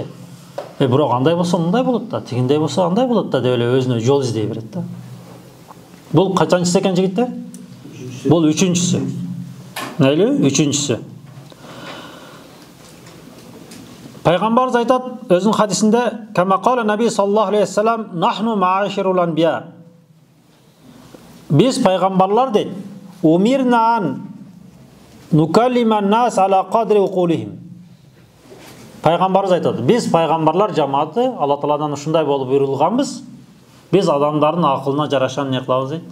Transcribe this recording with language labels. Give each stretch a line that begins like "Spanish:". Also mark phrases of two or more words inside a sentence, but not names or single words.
Kyrgyz: Бирок андай болсо мындай болот да, тигиндей болсо андай болот да деп эле өзүнө жол издей берет да. Бул качанчысы экен жигиттер? Бул үчүнчүсү. Нейле? Үчүнчүсү. Пайгамбарыбыз айтат өзүнүн хадисинде,
Arabic: "كما قال النبي صلى الله عليه وسلم نحن معاشر الأنبياء."
Kyrgyz: Биз пайгамбарлар дейт,
Arabic: "أمرنا أن نكلم الناس على قدر عقولهم."
Kyrgyz: Пайгамбарыбыз айтат, биз пайгамбарлар жамааты Алла Тааладан ушундай болуп буйрулганбыз. Биз адамдардын акылына жараша эмне кылабыз дейт?